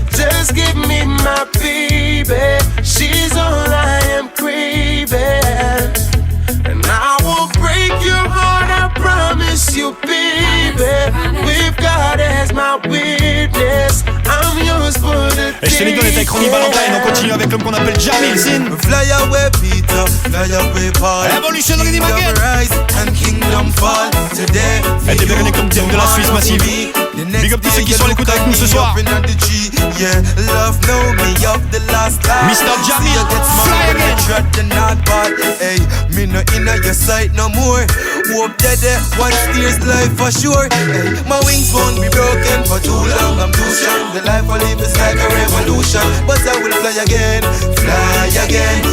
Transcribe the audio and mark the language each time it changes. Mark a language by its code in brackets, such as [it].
[en] Just give me my baby. She's all I am craving. And I will break your heart, I promise you, baby. With God as my witness, I'm yours for the [fr] Et je te l'ai donné avec Randy Valentine. On continue avec l'homme qu'on appelle Jamil Sin. [en] Fly away Peter, fly away Paul. Evolution Rhythm again. Rise and kingdom fall today. [fr] Et t'es bien connu comme thème de la Suisse Massive. Big up tous ceux qui sont à l'écoute avec nous ce soir. [en] Yeah, love know me of the last time. Mr. Jamil, fly again. Hey, me no inna your sight no more. Hope that one steers life for sure. Hey, my wings won't be broken for too long. I'm too strong. The life I live is like a revolution. But I will fly again, fly again.